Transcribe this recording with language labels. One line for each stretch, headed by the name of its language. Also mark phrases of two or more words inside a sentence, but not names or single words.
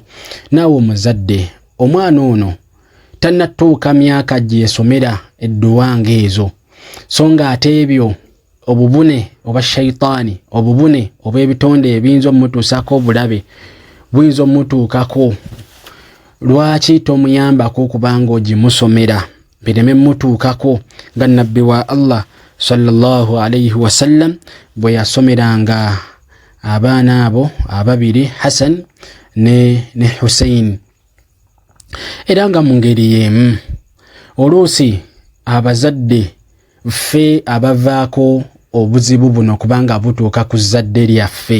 Ganda: Naawe omuzadde, omwana ono tannatuuka myaka gye yesomera edduwa ng'ezo, so nga ate ebyo obubune oba shaytaani, obubune oba ebitonde ebiyinza omutuusako obulabe buyinza omutuukako, lwaki tomuyambako okubanga ogimusomera bireme mutuukako nga Nabbi wa Allah
Arabic: صلى الله عليه وسلم
Ganda: bwe yasomeranga abaana abo ababiri Hassan ne Hussein. Era nga mu ngeri y'emu oluusi abazadde ffe abavaako obuzibu buno kubanga butuuka ku zadde lyaffe.